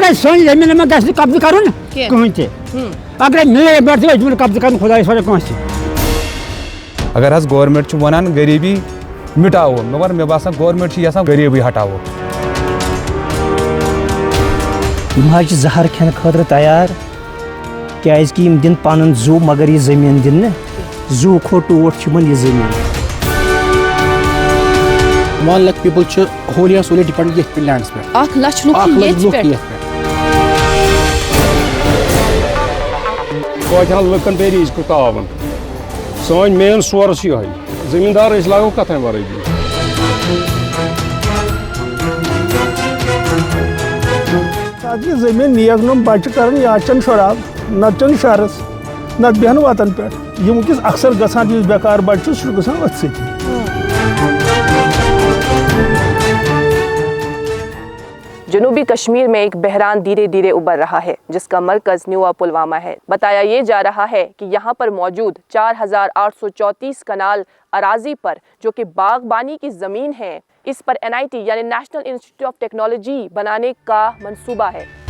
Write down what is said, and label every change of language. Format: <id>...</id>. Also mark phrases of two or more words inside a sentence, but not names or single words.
<ks>سن زمین میں گژھِ قبضہ کرُن کٕہٕنۍ تہِ اگرے مِلے پٮ۪ٹھ تہِ أسۍ قبضہ کرُن خۄدایَس وَرٲے کٲنٛسہِ اگر حظ گورنمنٹ چھُ وَنان غریٖبی مِٹاوو مگر مےٚ باسان گورنمنٹ چھِ یژھان غریٖبی ہٹاوو یِم حظ چھِ زہر کھٮ۪نہٕ خٲطرٕ تیار کیٛازِکہِ یِم دِن پَنُن زُو مگر یہِ زٔمیٖن دِن نہٕ زُو کھۄتہٕ ٹوٹھ چھُ یِمن یہِ زٔمیٖن</ks> <en>1 lakh people چھِ wholly and solely depend</en> <ks>یتھ پٮ۪ٹھ لینڈس پٮ۪ٹھ 1 لچھ لُکھ ییٚتہِ پٮ۪ٹھ توتہِ لُکن پے رِزقُک تعاوُن سٲنۍ مین سورس یِہوٚے زٔمیٖندار أسۍ لاگو کتھَے ورٲے یہ زمین نیگنم بچہ کران یا چن شراب نت چن شہرس نت بیہن وطن پہ یہ ونکس اکثر گژھان اس بیکار بچہ سہ گژھان ات سۭتی</ks> <ur>جنوبی کشمیر میں ایک بحران دھیرے دھیرے ابھر رہا ہے جس کا مرکز نیوا پلوامہ ہے. بتایا یہ جا رہا ہے کہ یہاں پر موجود 4834 کنال اراضی پر جو کہ باغبانی کی زمین ہے اس پر NIT یعنی نیشنل انسٹیٹیوٹ آف ٹیکنالوجی بنانے کا منصوبہ ہے.</ur>